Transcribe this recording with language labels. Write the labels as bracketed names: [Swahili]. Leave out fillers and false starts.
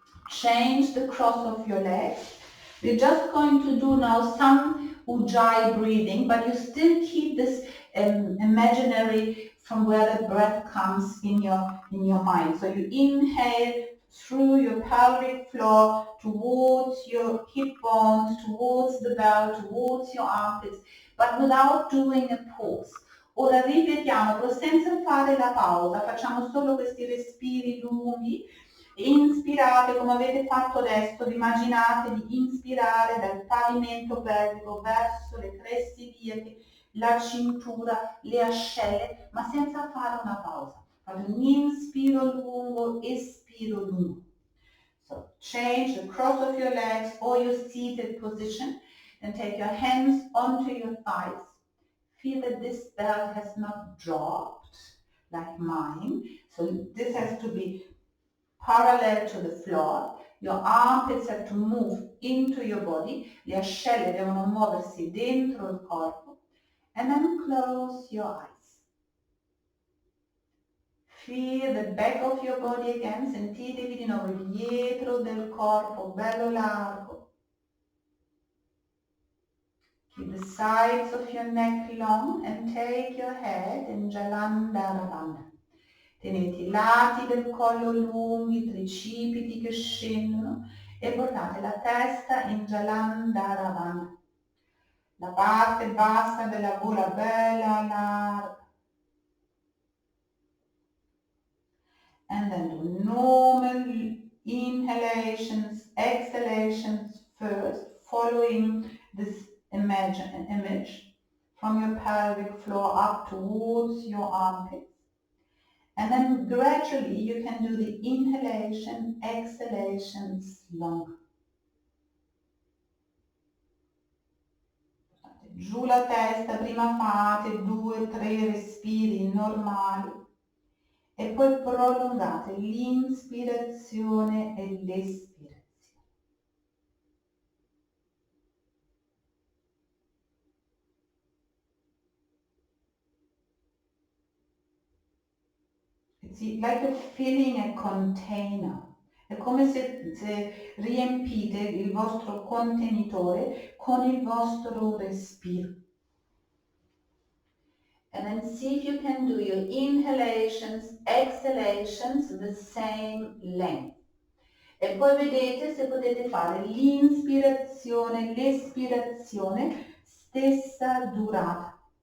[English] Change the cross of your legs. We're just going to do now some Ujjayi breathing, but you still keep this imaginary from where the breath comes in your mind. So you inhale through your pelvic floor towards your hip bones, towards the belt, towards your armpits, but without doing a pause. [Italian] Ora ripetiamo, però senza fare la pausa, facciamo solo questi respiri lunghi. Inspirate come avete fatto adesso, immaginate di inspirare dal pavimento pelvico verso le creste iliache, la cintura, le ascelle, ma senza fare una pausa. Fate un inspiro lungo, espiro lungo. [English] So change the cross of your legs or your seated position and take your hands onto your thighs. Feel that this belt has not dropped like mine. So this has to be parallel to the floor. Your armpits have to move into your body. [Italian] Le ascelle devono muoversi dentro il corpo. [English] And then close your eyes. Feel the back of your body again. [Italian] Sentitevi di nuovo il dietro del corpo, bello largo. [English] Keep the sides of your neck long and take your head in Jalandhara. [Italian] Tenete i lati del collo lunghi, tricipiti che scendono e portate la testa in Jalandhara. La parte bassa della gola bella larga. [English] And then do normal inhalations, exhalations first, following this image from your pelvic floor up towards your armpits. And then gradually you can do the inhalation, exhalations longer. [Italian] Giù la testa, prima fate 2-3 respiri normali e poi prolungate l'inspirazione e l'espirazione. [English] It's like you're filling a container. [Italian] È come se riempite il vostro contenitore con il vostro respiro. [English] And then see if you can do your inhalations, exhalations the same length. [Italian] E poi vedete se potete fare l'inspirazione, l'espirazione, stessa durata.